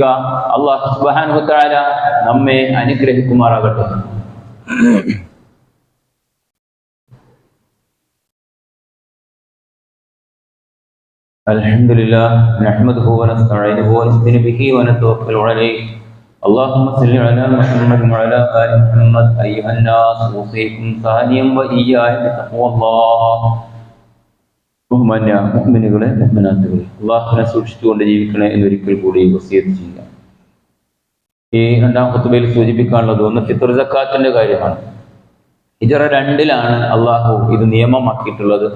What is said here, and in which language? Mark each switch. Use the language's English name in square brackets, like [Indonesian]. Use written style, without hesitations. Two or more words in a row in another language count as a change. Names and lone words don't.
[Arabic] الله سبحانه وتعالى [Malayalam] നമ്മെ അനുഗ്രഹിക്കുമാറാകട്ടെ. [Arabic] الحمد لله نحمده ونستعينه ونستغفره به ونتوكل عليه. اللهم صل على محمد وعلى آل محمد أيها الناس أوصيكم ثانيا وإياي بتقوى الله. [Malayalam] ബഹുമാന്യ മുഅ്മിനുകളെ മുഅ്മിനാത്തുകളെ, അല്ലാഹുവിനെ സൂക്ഷിച്ചുകൊണ്ട് ജീവിക്കണേ എന്നൊരിക്കൽ കൂടി വസിയത്ത് ചെയ്യുക. ഈ രണ്ടാം ഖുതുബയിൽ സൂചിപ്പിക്കാനുള്ളത് ഒന്ന് ഫിത്ർ സക്കാത്തിന്റെ കാര്യമാണ്. ഹിജ്റ 2-ലാണ് അല്ലാഹു ഇത് നിയമമാക്കിയിട്ടുള്ളത്.